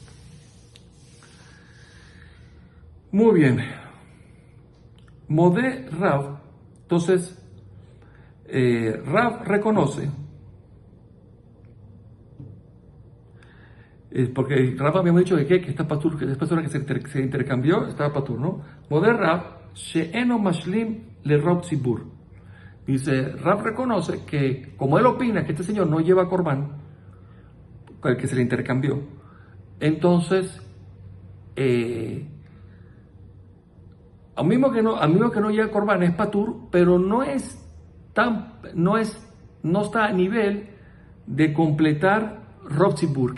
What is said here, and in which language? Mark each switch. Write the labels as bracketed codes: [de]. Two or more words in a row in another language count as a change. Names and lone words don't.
[es] Muy bien. [he] מודה רב. [es] Entonces, Rav reconoce, porque Rav habíamos dicho que esta patur, que esta persona que se intercambió, estaba patur, ¿no? [he] מודה רב שאינו משלים לרוב ציבור. [es] Dice, Rav reconoce que, como él opina que este señor no lleva corbán, con el que se le intercambió, entonces a mismo que no llega corbán es patur, pero no está a nivel de completar [he] רוב ציבור.